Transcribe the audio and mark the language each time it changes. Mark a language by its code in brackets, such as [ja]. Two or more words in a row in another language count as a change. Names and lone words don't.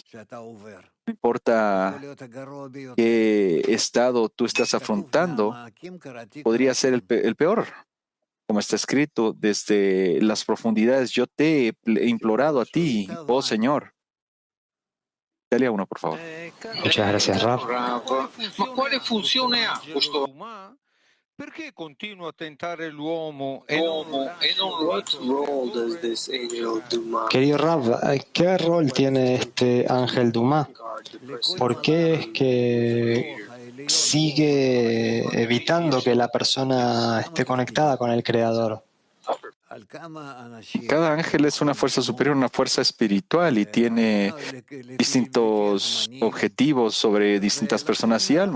[es] No importa qué estado tú estás afrontando, podría ser el peor. Como está escrito, desde las profundidades, yo te he implorado a ti, oh Señor. Dale a uno, por favor. Muchas gracias, Rav. [it] Ma quale funzione ha questo Duma? Perché continua a tentare l'uomo e non [es] Querido Rav, ¿qué rol tiene este ángel Duma? ¿Por qué es que sigue evitando que la persona esté conectada con el Creador? Cada ángel es una fuerza superior, una fuerza espiritual y tiene distintos objetivos sobre distintas personas y almas.